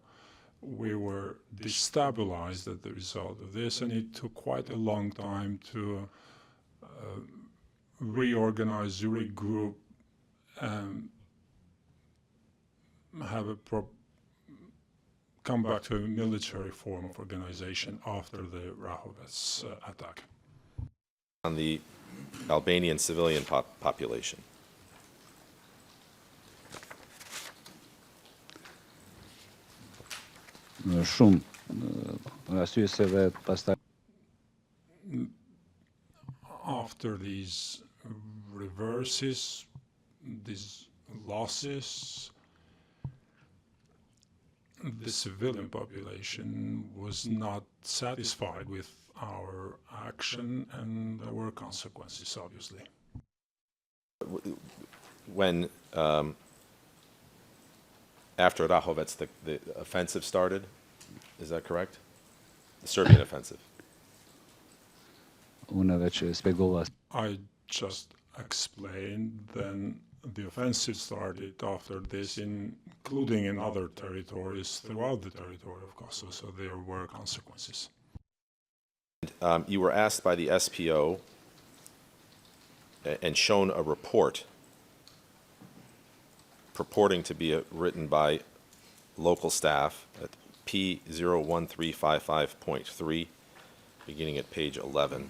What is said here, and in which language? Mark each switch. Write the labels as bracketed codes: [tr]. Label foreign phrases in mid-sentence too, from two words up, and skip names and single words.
[en] We were destabilized as the result of this, and it took quite a long time to reorganize, regroup, and come back to a military form of organization after the Rahovets attack. On the Albanian civilian population. [sq] shumë arsye se dhe pastaj [en] After these reverses, these losses, the civilian population was not satisfied with our action, and there were consequences, obviously. When, after Rahovets, the offensive started, is that correct? The Serbian offensive. [sq] unë veç shpjegova [en] I just explained, then the offensive started after this, including in other territories throughout the territory of Kosovo, so there were consequences. You were asked by the SPO and shown a report purporting to be written by local staff at P01355.3, beginning at page 11.